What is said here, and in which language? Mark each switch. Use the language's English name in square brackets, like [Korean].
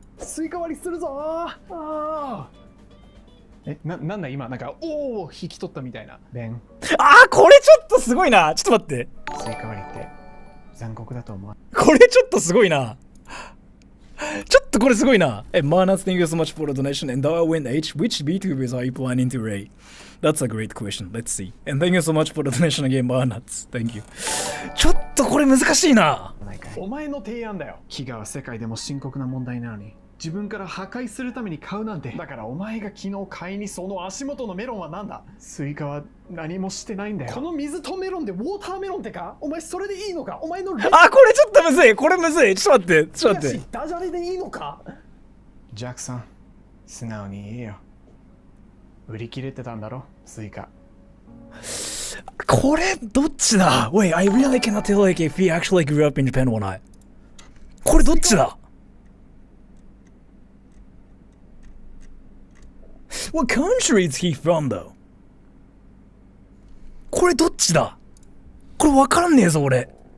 [Japanese] スイカ割りするぞなんだ今なんかおお引き取ったみたいな。ベン。これちょっとすごいな。ちょっと待って。スイカ割りって残酷だと思う。これちょっとすごいな。ちょっとこれすごいな。 [English] Manas, thank you so much for the donation. And Darwin H, which VTubers are you planning to rate? That's a great question. Let's see. And thank you so much for the donation again, Manas. Thank you. [Japanese] ちょっとこれ難しいな。お前の提案だよ。飢餓は世界でも深刻な問題なのに自分から破壊するために買うなんて。だからお前が昨日買いにその足元のメロンはなんだ。スイカは何もしてないんだよ。この水とメロンでウォーターメロンってか。お前それでいいのか。お前のこれちょっとむずい。これむずい。ちょっと待って。ちょっと待って。ダジャレでいいのか。ジャックさん素直に言えよ。売り切れてたんだろスイカ。これどっちだ。 [English] Wait, I really cannot tell like if he actually grew up in Japan or not. [Japanese] これどっちだ。 [English] What country is he from though? [Japanese] これどっちだ。これわかんねえぞ俺。